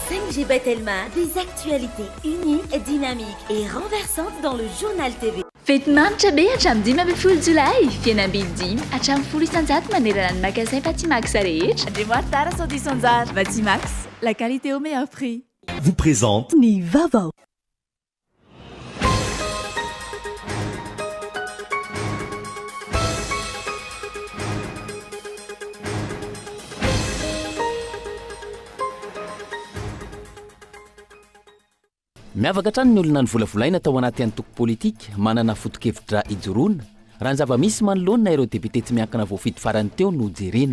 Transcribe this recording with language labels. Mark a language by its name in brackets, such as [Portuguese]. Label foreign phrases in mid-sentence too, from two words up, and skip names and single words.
[French] MG Batelma, des actualités uniques, dynamiques et renversantes dans le journal TV. [Malagasy] Fetimanitra be hatramin'ny 15 Jolay, fiainam-bidy 10 hatramin'ny 10 isan-jato manerana ny magasin Batimax rehetra. Andriamoatra Tara Saudi Sanjar, Batimax, [French] la qualité au meilleur prix. Vous présente [Malagasy] Ny vaovao. Miavaka hatrany ny olona ny volavolaina tao anaty antoko politika manana foto-kevitra ijoroana raha ny zava-misy manoloana ireo député tsy miankina voafito farany teo no jerena.